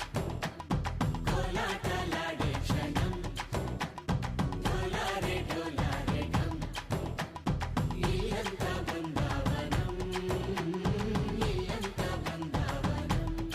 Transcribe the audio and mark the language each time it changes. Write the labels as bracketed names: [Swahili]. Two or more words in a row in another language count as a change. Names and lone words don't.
[Telugu] కోలాటలాడే క్షణం [Hindi] ढोलारे ढोलारे ढम [Telugu] ఇల్లంతా బృందావనం ఇల్లంతా బృందావనం